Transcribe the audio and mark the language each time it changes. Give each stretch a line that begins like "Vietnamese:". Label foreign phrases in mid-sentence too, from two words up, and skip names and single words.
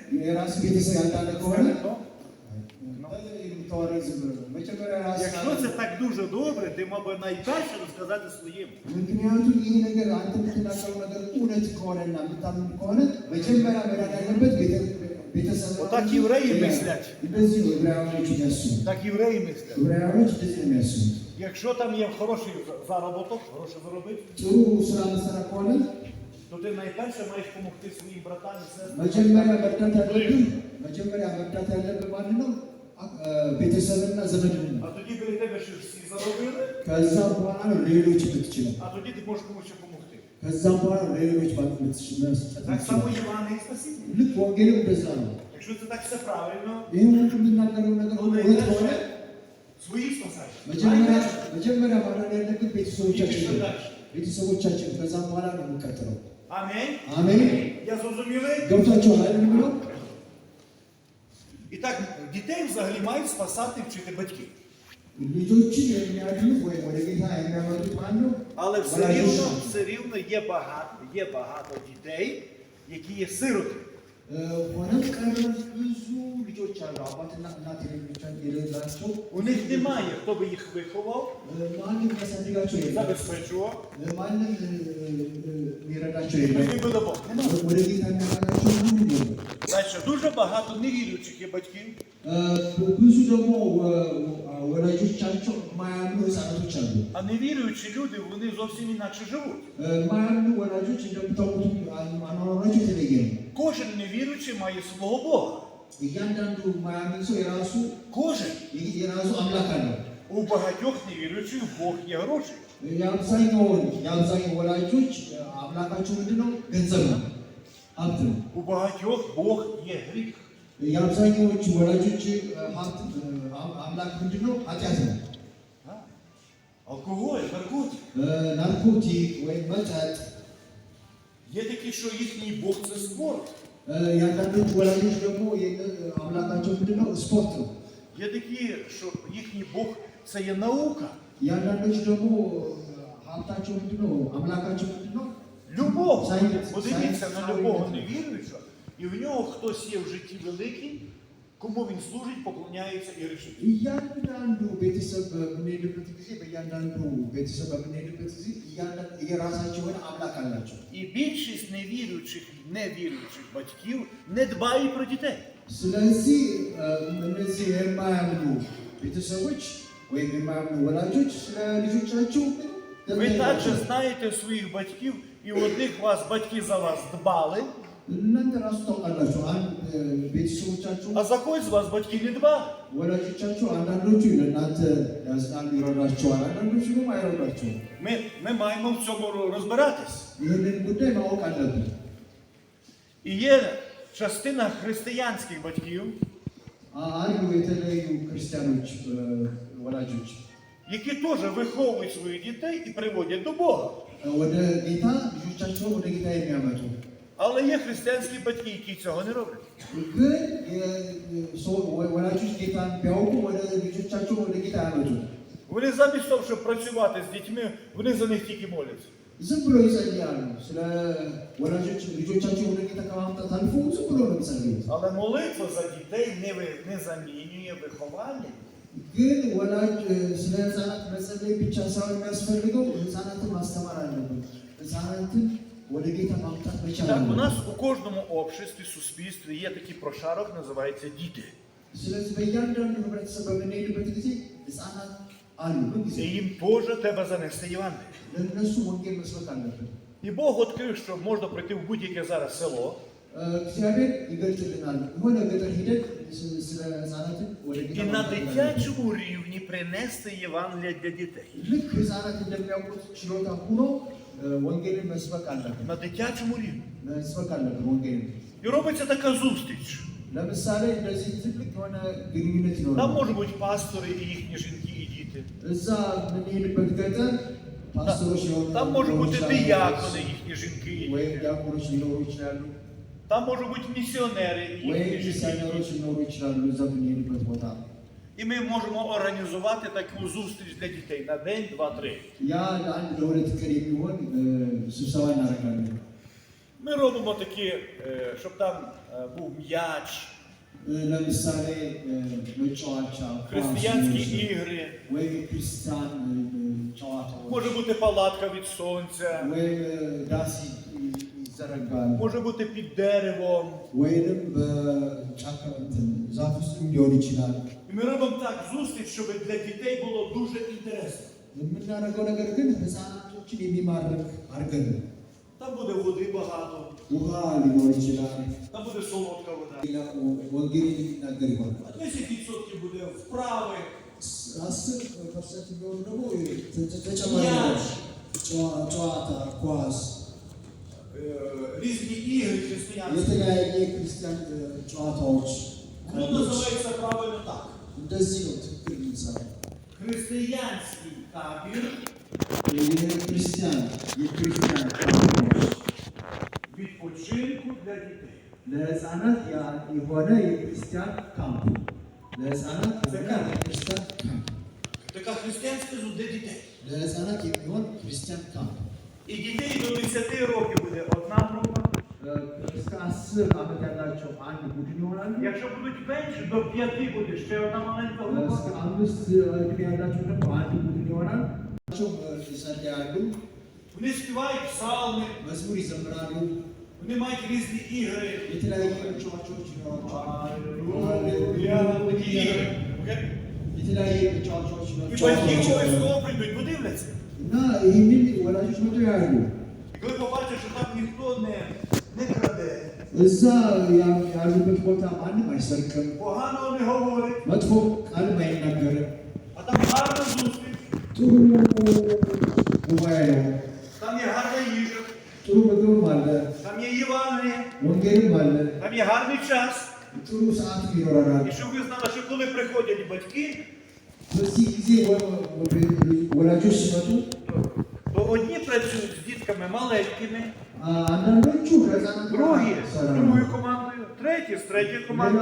Amharic: የራስ ቤተሰብ ያልዳነ ከሆነ
Ukrainian: то,
Amharic: የምታወራው ዝም ብሎ ነው። መጀመሪያ ራስ
Ukrainian: якщо це так дуже добре, ти мав би найперше розказати своїм.
Amharic: ምክንያቱም ይህ ነገር አንተ የምትናገረው ነገር እውነት ከሆነና የምታምን ከሆነ መጀመሪያ መዳን ያለበት ቤተሰብ።
Ukrainian: Отак євреї мислять.
Amharic: እንደዚህ ነው ዕብራውያኖች የሚያስቡት።
Ukrainian: Так євреї мислять.
Amharic: ዕብራውያኖች እንደዚህ ነው የሚያስቡት።
Ukrainian: Якщо там є хороший заробіток, гроші заробити,
Amharic: ጥሩ ስራ መስራ ከሆነ
Ukrainian: то ти найперше маєш допомогти своїм братам і сестрам.
Amharic: መጀመሪያ መርዳት ያለብህ ማን ነው? ቤተሰብና ዘመድን ነው።
Ukrainian: А тоді біля тебе ще всі заробили,
Amharic: ከዛ በኋላ ነው ሌሎች የምትችለው።
Ukrainian: а тоді ти можеш комусь ще допомогти.
Amharic: ከዛም በኋላ ነው ሌሎች መስጠት
Ukrainian: Так само
Amharic: የምትችለው።
Ukrainian: Євангелії спасіння.
Amharic: ልክ ወንጌልም እንደዛ ነው።
Ukrainian: Якщо це так все правильно,
Amharic: ይህ ሁሉ የሚናገረው ነገር
Ukrainian: то
Amharic: እውነት ከሆነ
Ukrainian: найперше своїх спасаєш.
Amharic: መጀመሪያ ማዳን ያለብን ቤተሰቦቻችን
Ukrainian: Тільки
Amharic: ነው።
Ukrainian: далі.
Amharic: ቤተሰቦቻችን ከዛም በኋላ ነው የሚቀጥለው።
Ukrainian: Амінь.
Amharic: አሜን።
Ukrainian: Я зрозуміли?
Amharic: ገብቷችኋል አይደል የሚለው?
Ukrainian: І так, дітей взагалі мають спасати, вчити батьки.
Amharic: ልጆችን የሚያድኑት ወይም ወደ ጌታ የሚያመጡት ማን ነው?
Ukrainian: Але все рівно є багато дітей, які є сироти.
Amharic: ሆነም ቀረም ብዙ ልጆች አሉ አባትና እናት የሌላቸው።
Ukrainian: У них немає, хто би їх виховав,
Amharic: ማንም ያሳድጋቸው የለም።
Ukrainian: забезпечував,
Amharic: ማንም ሊረዳቸው የለም።
Ukrainian: привів би до Бога. Немає.
Amharic: ወደ ጌታ የሚያመጣቸው ማንም የለም።
Ukrainian: Дальше, дуже багато невіруючих є батьків,
Amharic: ብዙ ደግሞ ወላጆቻቸው የማያምኑ ህፃናቶች አሉ።
Ukrainian: а невіруючі люди, вони зовсім інакше живуть.
Amharic: የማያምኑ ወላጆች እንደምታውቁት አኗኗራቸው የተለየ ነው።
Ukrainian: Кожен невіруючий має свого Бога.
Amharic: እያንዳንዱ የማያምን ሰው
Ukrainian: Кожен.
Amharic: የራሱ አምላክ አለው።
Ukrainian: У багатьох невіруючих Бог є гроші.
Amharic: የአብዛኛው ወላጆች አምላካቸው ምንድነው? ገንዘብ ነው፣ ሀብት ነው።
Ukrainian: У багатьох Бог є гріх.
Amharic: የአብዛኛዎቹ ወላጆች ሀብት አምላክ ምንድን ነው? ኃጢአት ነው።
Ukrainian: Алкоголь, наркотик.
Amharic: ናርኮቲክ ወይም መጠጥ።
Ukrainian: Є такі, що їхній Бог це спорт.
Amharic: የአንዳንዶች ወላጆች ደግሞ አምላካቸው ምንድን ነው? ስፖርት ነው።
Ukrainian: Є такі, що їхній Бог це є наука.
Amharic: የአንዳንዶች ደግሞ ሀብታቸው ምንድን ነው? አምላካቸው ምንድን ነው?
Ukrainian: Любов. Сайнс. Подивіться на Сайнс. любого невіруючого, і в нього хтось є в житті великий, кому він служить, поклоняється і речить.
Amharic: እያንዳንዱ ቤተሰብ በምንሄድበት ጊዜ በእያንዳንዱ ቤተሰብ በምንሄድበት ጊዜ የራሳቸው የሆነ አምላክ አላቸው።
Ukrainian: І більшість невіруючих батьків не дбають про дітей.
Amharic: ስለዚህ እነዚህ የማያምኑ ቤተሰቦች ወይም የማያምኑ ወላጆች ስለ ልጆቻቸው
Ukrainian: Ви також знаєте своїх батьків, і у одних вас батьки за вас дбали,
Amharic: እናንተ ራሱ ታውቃላችሁ። አንድ ቤተሰቦቻችሁ
Ukrainian: а за когось з вас батьки не dбали.
Amharic: ወላጆቻችሁ አንዳንዶቹ ለእናንተ ያዝናሉ፣ ይረዷቸዋል፣ አንዳንዶቹ ደግሞ አይረዷቸውም።
Ukrainian: Ми маємо в цьому розбиратись.
Amharic: ይህንን ጉዳይ ማወቅ አለብን።
Ukrainian: І є частина християнських батьків,
Amharic: አሉ የተለያዩ ክርስቲያኖች ወላጆች
Ukrainian: які теж виховують своїх дітей і приводять до Бога.
Amharic: ወደ ጌታ ልጆቻቸውን ወደ ጌታ የሚያመጡ
Ukrainian: Але є християнські батьки, які цього не роблять.
Amharic: ግን ወላጆች ጌታን ቢያውቁ ወደ ልጆቻቸውን ወደ ጌታ ያመጡ።
Ukrainian: Вони замість того, щоб працювати з дітьми, вони за них тільки моляться.
Amharic: ዝም ብሎ ይጸልያሉ። ስለ ወላጆች ልጆቻቸውን ወደ ጌታ ከማምጣት አልፎ ዝም ብሎ ነው የሚጸልዩት።
Ukrainian: Але молитва за дітей не замінює виховання.
Amharic: ግን ወላጅ ስለ ህፃናት መጸለይ ብቻ ሳይሆን የሚያስፈልገው ህፃናትን ማስተማር አለበት። ህፃናትን ወደ ጌታ ማምጣት መቻል
Ukrainian: Так, у
Amharic: አለበት።
Ukrainian: нас у кожному обществі, суспільстві є такий прошарок, називається діти.
Amharic: ስለዚህ በእያንዳንዱ ህብረተሰብ በምንሄድበት ጊዜ ህፃናት አሉ።
Ukrainian: І їм теж треба занести Євангеліє.
Amharic: ለእነሱ ወንጌል መስበክ አለብን።
Ukrainian: І Бог відкрив, що можна прийти в будь-яке зараз село,
Amharic: እግዚአብሔር ይገልጽልናል። የሆነ ገጠር ሂደን ስለ ህፃናትን ወደ ጌታ
Ukrainian: і на
Amharic: ማምጣት አለብን።
Ukrainian: дитячому рівні принести Євангелія для дітей.
Amharic: ልክ ህፃናት እንደሚያውቁት ችሎታ ሆኖ ወንጌልን መስበክ አለብን።
Ukrainian: На дитячому рівні.
Amharic: መስበክ አለብን ወንጌልን።
Ukrainian: І робиться така зустріч.
Amharic: ለምሳሌ እንደዚህ ትልቅ የሆነ ግንኙነት
Ukrainian: Там
Amharic: ይኖራል።
Ukrainian: можуть бути пастори і їхні жінки, і діти.
Amharic: እዛ የምንሄድበት ገጠር ፓስተሮች ሊሆኑ
Ukrainian: Там можуть бути
Amharic: ይችላሉ፣
Ukrainian: диякони, їхні жінки, і
Amharic: ወይም
Ukrainian: діти.
Amharic: ዲያቆኖች ሊኖሩ ይችላሉ፣
Ukrainian: Там можуть бути місіонери, і
Amharic: ወይም
Ukrainian: їхні жінки.
Amharic: ሚስዮነሮች ሊኖሩ ይችላሉ። እዛ የምንሄድበት ቦታ
Ukrainian: І ми можемо організувати таку зустріч для дітей на день, два, три.
Amharic: ያ ለአንድ ለሁለት ቀን የሚሆን ስብሰባ እናደርጋለን።
Ukrainian: Ми робимо такі, щоб там був м'яч,
Amharic: ለምሳሌ መጫወቻ፣
Ukrainian: християнські ігри,
Amharic: ወይም ክርስቲያን ጨዋታዎች፣
Ukrainian: може бути палатка від сонця,
Amharic: ወይም ዳስ ይዘረጋል፣
Ukrainian: може бути під деревом.
Amharic: ወይንም በጫካ ዛፍ ውስጥ ሊሆን ይችላል።
Ukrainian: І ми робимо так зустріч, щоб для дітей було дуже інтересно.
Amharic: የምናደርገው ነገር ግን ህፃናቶችን የሚማርክ አድርገን ነው።
Ukrainian: Там буде води багато,
Amharic: ውሃ ሊኖር ይችላል፣
Ukrainian: там буде солодка вода.
Amharic: ወንጌልን የሚናገር ይሆናል።
Ukrainian: 10% буде вправи,
Amharic: 10% የሚሆኑ ደግሞ ተጨማሪ ነገሮች፣ ጨዋታ፣ ኳስ፣
Ukrainian: різні ігри християнські.
Amharic: የተለያየ ክርስቲያን ጨዋታዎች
Ukrainian: Воно називається правильно так.
Amharic: እንደዚህ ነው ትክክል የምንሰራው።
Ukrainian: Християнський табір
Amharic: የክርስቲያን
Ukrainian: відпочинку для дітей.
Amharic: ለህፃናት የሆነ የክርስቲያን ካምፕ፣ ለህፃናት የሆነ የክርስቲያን ካምፕ፣
Ukrainian: Така християнська для дітей.
Amharic: ለህፃናት የሚሆን ክርስቲያን ካምፕ።
Ukrainian: І дітей до 10 років буде одна група.
Amharic: እስከ 10 ዓመት ያላቸው አንድ ቡድን ይሆናሉ።
Ukrainian: Якщо будуть менше, до 5 буде ще одна маленька
Amharic: እስከ
Ukrainian: група.
Amharic: 5 ዕድሜ ያላቸው ደግሞ አንድ ቡድን ይሆናል። ይጸልያሉ፣
Ukrainian: Вони співають псалми,
Amharic: መዝሙር ይዘምራሉ፣
Ukrainian: вони мають різні ігри.
Amharic: የተለያዩ ጨዋታዎች ይኖራቸዋል።
Ukrainian: Алілуя, такі ігри. Окей?
Amharic: የተለያዩ ጨዋታዎች
Ukrainian: І батьки
Amharic: ይኖራቸዋል
Ukrainian: обов'язково прийдуть, подивляться.
Amharic: እና ይህንን ወላጆች መጥተው ያሉ
Ukrainian: І коли побачать, що там ніхто не краде,
Amharic: እዛ ያሉበት ቦታ ማንም አይሰርቅም፣
Ukrainian: погано не говорить,
Amharic: መጥፎ ቃልም አይናገርም፣
Ukrainian: а там гарна зустріч,
Amharic: ጥሩ ጉባኤ ነው፣
Ukrainian: там є гарна їжа,
Amharic: ጥሩ ምግብም አለ፣
Ukrainian: там є Євангеліє,
Amharic: ወንጌልም አለ፣
Ukrainian: там є гарний час.
Amharic: ጥሩ ሰዓት ይኖረናል።
Ukrainian: І щоб ви знали, що коли приходять батьки,
Amharic: በዚህ ጊዜ ወላጆች ሲመጡ
Ukrainian: то одні працюють з дітками маленькими,
Amharic: አንዳንዶቹ ከህፃናት ጋር
Ukrainian: другі з
Amharic: ይሰራሉ።
Ukrainian: другою командою, треті з третьою командою.